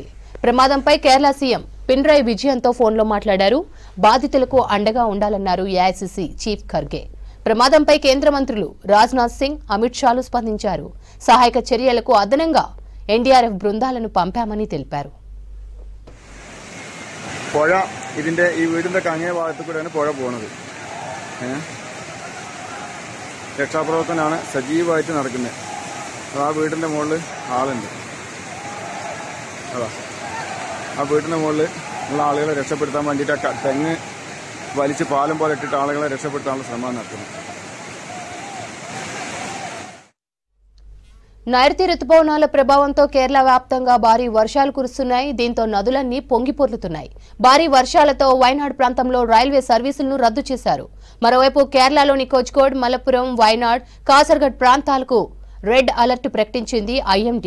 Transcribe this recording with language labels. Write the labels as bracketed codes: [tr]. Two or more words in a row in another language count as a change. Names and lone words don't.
[te] ప్రమాదంపై కేరళ సీఎం పినరయి విజయన్తో ఫోన్లో మాట్లాడారు. బాధితులకు అండగా ఉండాలన్నారు ఏఐసీసీ చీఫ్ ఖర్గే. ప్రమాదంపై కేంద్ర మంత్రులు రాజ్నాథ్ సింగ్, అమిత్ షాలు స్పందించారు. సహాయక చర్యలకు అదనంగా ఎన్డీఆర్ఎఫ్ బృందాలను పంపామని తెలిపారు. [ml] പുഴ ഇതിന്റെ ഈ വീടിന്റെ അങ്ങേ ഭാഗത്തു കൂടെയാണ് പുഴ പോകുന്നത്. രക്ഷാപ്രവർത്തനമാണ് സജീവമായിട്ട് നടക്കുന്നത്. ആ വീടിന്റെ മുകളിൽ ആളുണ്ട്. അതാ ആ വീടിന്റെ മുകളിൽ ഉള്ള ആളുകളെ രക്ഷപ്പെടുത്താൻ വേണ്ടിയിട്ട് തെങ്ങ് വലിച്ച് പാലം പോലെ ഇട്ടിട്ട് ആളുകളെ രക്ഷപ്പെടുത്താനുള്ള ശ്രമം നടത്തുന്നു. [te] నైరుతి రుతుపవనాల ప్రభావంతో కేరళ వ్యాప్తంగా భారీ వర్షాలు కురుస్తున్నాయి. దీంతో నదులన్నీ పొంగిపొర్లుతున్నాయి. భారీ వర్షాలతో వైనాడ్ ప్రాంతంలో రైల్వే సర్వీసులను రద్దు చేశారు. మరోవైపు కేరళలోని కోజికోడ్, మలప్పురం, వైనాడ్, కాసర్గఢ్ ప్రాంతాలకు రెడ్ అలర్ట్ ప్రకటించింది ఐఎండీ.